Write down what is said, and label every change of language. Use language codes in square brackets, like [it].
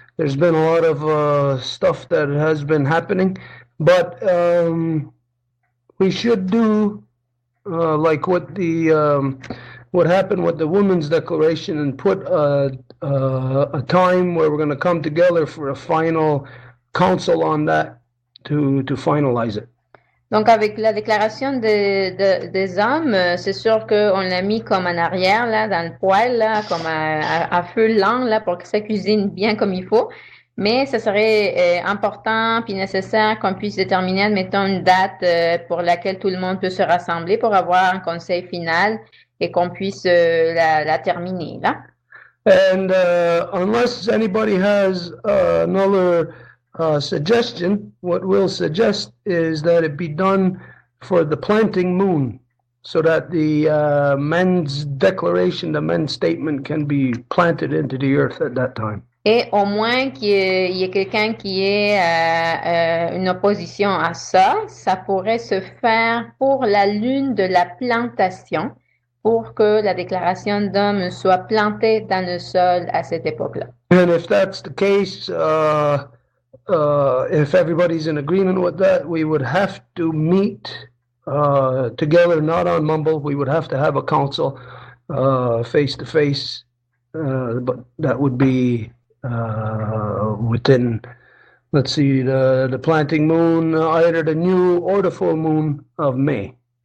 [en] There's been a lot of stuff that has been happening, but we should do like what happened with the Women's Declaration, and put a time where we're going to come together for a final council on that to finalize it. [fr] Donc, avec la déclaration des hommes, c'est sûr qu'on l'a mis comme en arrière, là, dans le poêle, là, comme à feu lent, là, pour que ça cuisine bien comme il faut. Mais ça serait important puis nécessaire qu'on puisse déterminer, admettons, une date pour laquelle tout le monde peut se rassembler pour avoir un conseil final et qu'on puisse la terminer, là. [en] And unless anybody has another suggestion, what we'll suggest is that it be done for the planting moon, so that the men's declaration, the men's statement can be planted into the earth at that time. [fr] Et au moins qu'il y ait quelqu'un qui ait une opposition à ça, ça pourrait se faire pour la lune de la plantation, pour que la déclaration d'homme soit plantée dans le sol à cette époque-là. [en] And if that's the case, if everybody's in agreement with that, we would have to meet together, not on Mumble. We would have to have a council face to face, but that would be within, let's see, the planting moon, either the new or the full moon of May.